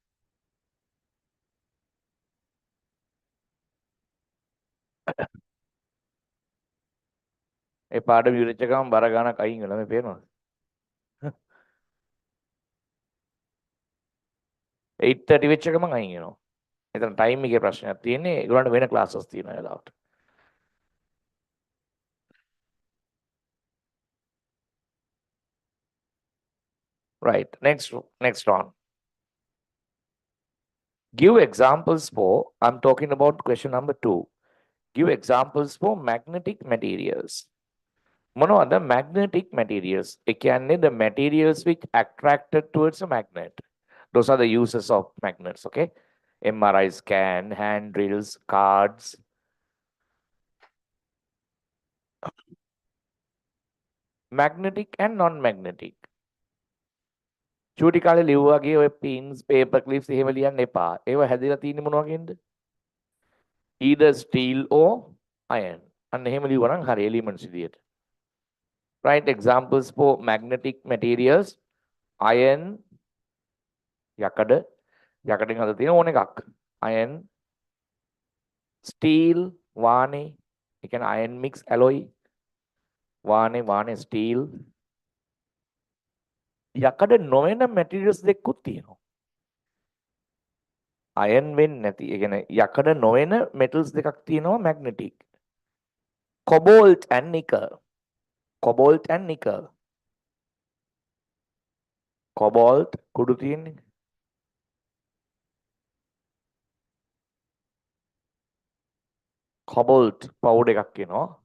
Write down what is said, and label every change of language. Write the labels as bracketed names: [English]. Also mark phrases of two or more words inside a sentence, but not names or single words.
[Sinhala] ඒ පාඩම ඉවරච්ච ගමන් බර ගානක් අයින් වෙනවා මේ පේනවද? 8:30 වෙච්ච ගමන් අයින් වෙනවා. එතන ටයිම් එකේ ප්‍රශ්නයක් තියෙන්නේ. ඒගොල්ලන්ට වෙන ක්ලාසස් තියෙනවා ඒ වෙලාවට. [English] Right, next on. Give examples for, I'm talking about question number 2. Give examples for magnetic materials. මොනවද magnetic materials? [Sinhala] ඒ කියන්නේ [English] the materials which attracted towards a magnet. Those are the uses of magnets, okay? MRI scan, hand drills, cards. Magnetic and non-magnetic. [Sinhala] චූටි කාලේ ලිව්වාගේ ඔය [English] pins, paper clips [Sinhala] එහෙම ලියන්න එපා. ඒව හැදිලා තියෙන්නේ මොන වගේද? [English] Either steel or iron. [Sinhala] අන්න එහෙම ලිව්වනම් හරි elements විදියට. [English] Write examples for magnetic materials. Iron, [Sinhala] යකඩ, යකඩෙන් හදලා තියෙන ඕන එකක්. [English] Iron, steel, [Sinhala] වානේ, ඒ කියන්නේ [English] iron mix alloy. [Sinhala] වානේ steel. යකඩ නොවන materials දෙකකුත් තියෙනවා. iron වෙන්නේ නැති. ඒ කියන්නේ යකඩ නොවන metals දෙකක් තියෙනවා magnetic. [English] Cobalt and nickel. Cobalt and nickel. [Sinhala] Cobalt කුඩු තියෙන්නේ. [English] Cobalt powder [Sinhala] එකක් කියනවා.